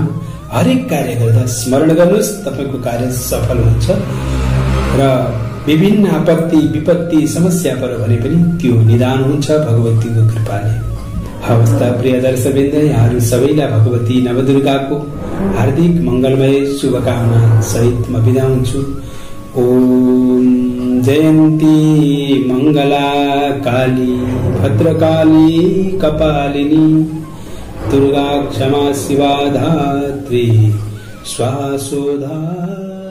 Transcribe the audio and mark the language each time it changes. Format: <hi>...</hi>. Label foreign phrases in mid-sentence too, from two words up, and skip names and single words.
<ne>हरेक कार्य गर्दा स्मरण गर्नुहोस्, तपाईको कार्य सफल हुन्छ र विभिन्न आपत्ति विपत्ति समस्या पऱ्यो भने पनि त्यो निदान हुन्छ भगवतीको कृपाले। हवस् त प्रिय दर्शकवृन्द, यहाँहरू सबैलाई भगवती नवदुर्गाको हार्दिक मंगलमय शुभकामना सहित म बिदा हुन्छु।</ne> <sa>ओम जयन्ती मंगला काली भद्रकाली कपालिनी दुर्गा क्षमा शिवा धात्री स्वासोधा।</sa>